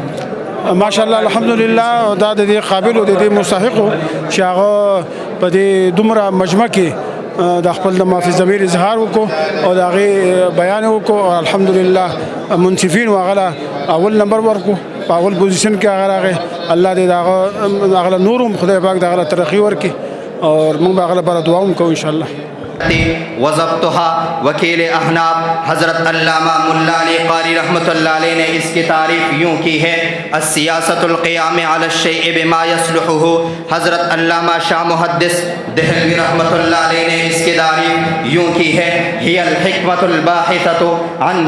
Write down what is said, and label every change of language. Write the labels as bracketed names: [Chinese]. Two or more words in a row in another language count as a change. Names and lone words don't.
[Pashto] ماشاءالله الحمدلله دا د دې قابل او د دې مستحق چې هغه په دې دومره مجمع کې د خپل د مافي ضمیر اظهار وکړو او د هغې بیان وکړو او الحمدلله منصفین وغله اول نمبر ورکړو په اول پوزیشن کې هغه راغی. الله دې د هغه نور هم خدای پاک د هغه ترقي ورکړي او موږ به هغه لپاره دعا هم کوو انشاءالله. [Urdu] وضبطها وکیل احناف حضرت علامہ ملا علی قاری رحمۃ اللہ علیہ نے اس کی تعریف یوں کی ہے: [Arabic] السیاست القیام علی الشیء بما یصلحہ. [Urdu] حضرت علامہ شاہ محدث دہلوی رحمۃ اللہ علیہ نے اس کی تعریف یوں کی ہے: [Arabic] ہی الحکمت الباحثۃ عن.